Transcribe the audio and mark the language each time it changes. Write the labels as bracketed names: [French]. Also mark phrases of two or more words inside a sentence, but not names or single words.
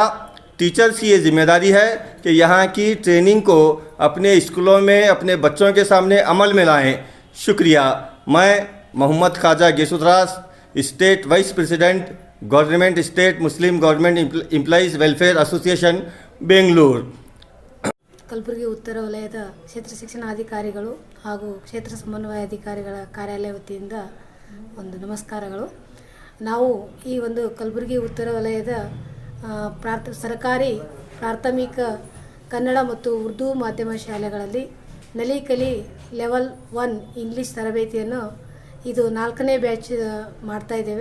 [Hindi] टीचर्स की ये जिम्मेदारी है कि यहाँ की ट्रेनिंग को अपने स्कूलों में अपने बच्चों के सामने अमल में लाएं। शुक्रिया। [English] मैं मोहम्मद ख्वाजा गेसुदराज, State Vice President, Government State Muslim Government Employees Welfare Association बेंगलूರು। [Kannada] ಕಲಬುರಗಿ ಉತ್ತರ ವಲಯದ ಕ್ಷೇತ್ರ ಶಿಕ್ಷಣಾಧಿಕಾರಿಗಳು ಹಾಗೂ ಕ್ಷೇತ್ರ ಸಮನ್ವಯಾಧಿಕಾರಿಗಳ ಕಾರ್ಯಾಲಯ ವತಿಯಿಂದ ಒಂದು ನಮಸ್ಕಾರಗಳು. ನಾವು ಈ ಒಂದು ಕಲಬುರಗಿ ಉತ್ತರ ವಲಯದ ಸರ್ಕಾರಿ ಪ್ರಾಥಮಿಕ ಕನ್ನಡ ಮತ್ತು ಉರ್ದು ಮಾಧ್ಯಮ ಶಾಲೆಗಳಲ್ಲಿ ನಲಿ ಕಲಿ ಲೆವೆಲ್ 1 ಇಂಗ್ಲೀಷ್ ತರಬೇತಿಯನ್ನು ಇದು 4ನೇ ಬ್ಯಾಚ್ ಮಾಡ್ತಾಯಿದ್ದೇವೆ.